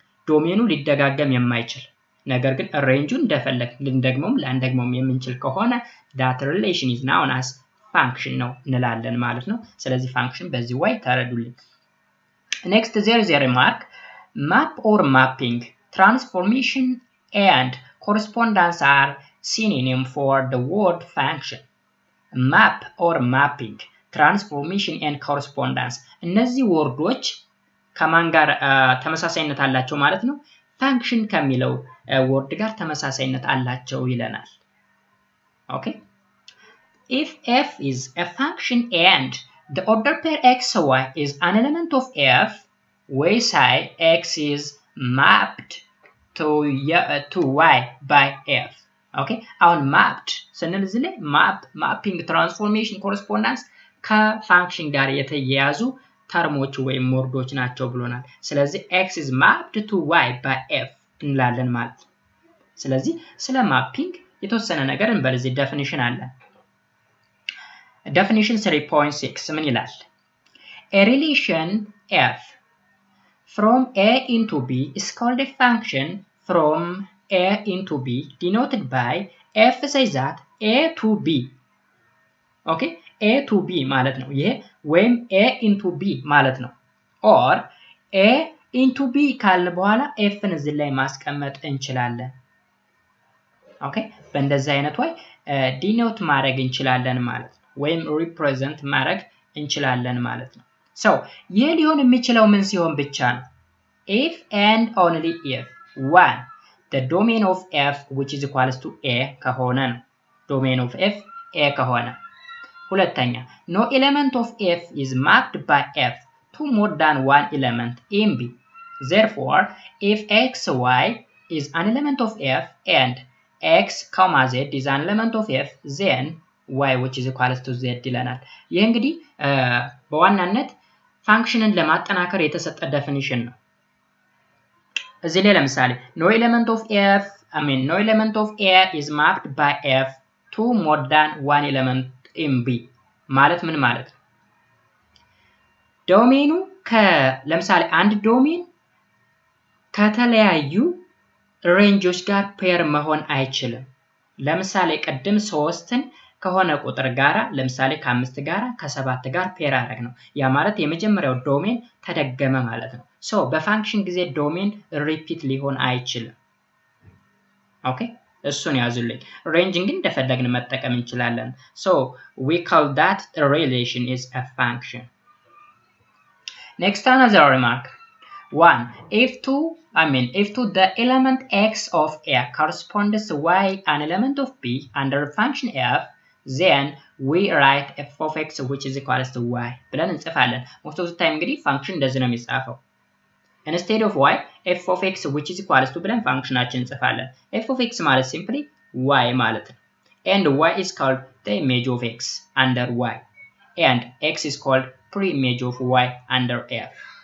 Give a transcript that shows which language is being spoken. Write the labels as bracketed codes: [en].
[am] ዶሜኑ ሊደጋገም የማይችል ነገር ግን ሬንጁን እንደፈለግ ልንደግመውም ላንደግመውም የምንችል ከሆነ that relation is known as function ነው እንላለን ማለት ነው። ስለዚህ ፋንክሽን በዚህ ወይ ተረዱልኝ። [en] Next there is a remark, map or mapping, transformation and correspondence are synonym for the word function. [am] Map or mapping, transformation and correspondence እነዚህ ወርዶች ከማን ጋር ተመሳሳይነት አላቸው ማለት ነው? ፋንክሽን ከሚለው ወርድ ጋር ተመሳሳይነት አላቸው ይለናል። [en] ኦኬ if f is a function and the order pair xy is an element of f, we say x is mapped to y by f. [am] ኦኬ አሁን mapped ስንል እዚህ ላይ mapping, transformation, correspondence ከፋንክሽን ጋር የተያያዙ ተርሞች ወይም ወርዶች ናቸው ብሎናል። ስለዚህ [en] x is mapped to y by f [am] እንላለን ማለት ነው። ስለዚህ ስለ ማፒንግ የተወሰነ ነገር እንበል። እዚህ ዴፊኒሽን አለ። ዴፊኒሽን 3.6 ምን ይላል? [en] A relation f from a into b is called a function from a into b denoted by f says that a to b. [am] ኦኬ a to b ማለት ነው ይሄ፣ ወይም a into b ማለት ነው። or a into b ካልን በኋላ fን እዚህ ላይ ማስቀመጥ እንችላለን። ኦኬ በእንደዚህ አይነት ወይ ዲኖት ማድረግ እንችላለን ማለት ነው፣ ወይም ሪፕሬዘንት ማድረግ እንችላለን ማለት ነው። ሶ ይሄ ሊሆን የሚችለው ምን ሲሆን ብቻ ነው? [en] if and only if 1 the domain of f which is equals to a ከሆነ ነው። [am] domain of f a ከሆነ። [en] ሁለተኛ no element of f is mapped by f to more than one element in b. Therefore if xy is an element of f and x, z is an element of f, then y which is equals to z ይለናል። [am] ይህ እንግዲህ በዋናነት ፋንክሽንን ለማጠናከር የተሰጠ ዴፊኒሽን ነው። እዚህ ላይ ለምሳሌ no element of a is mapped by f to more than one element in b ማለት ምን ማለት ነው? ዶሜኑ ለምሳሌ አንድ ዶሜን ከተለያዩ ሬንጆች ጋር ፔር መሆን አይችልም። ለምሳሌ ቅድም 3ን ከሆነ ቁጥር ጋራ ለምሳሌ ከ5 ጋራ ከ7 ጋር ፔር አደረግ ነው። ያ ማለት የመጀመሪያው ዶሜን ተደገመ ማለት ነው። ሶ በፋንክሽን ጊዜ ዶሜን ሪፒት ሊሆን አይችልም። ኦኬ እሱን ያዙልኝ። ሬንጅን ግን እንደፈለግን መጠቀም እንችላለን። ሶ [en] we call that a relation is a function. Next another remark. 1 if to the element x of a corresponds y an element of b under function f, then we write f of x which is equals to y ብለን እንጽፋለን። [am] most of the time እንግዲህ ፋንክሽን እንደዚህ ነው የሚጻፈው። [en] instead of y f of x which is equals to ብለን ፋንክሽናችን እንጽፋለን። f of x ማለት simply y ማለት ነው። and y is called the image of x under y and x is called pre-image of y under f.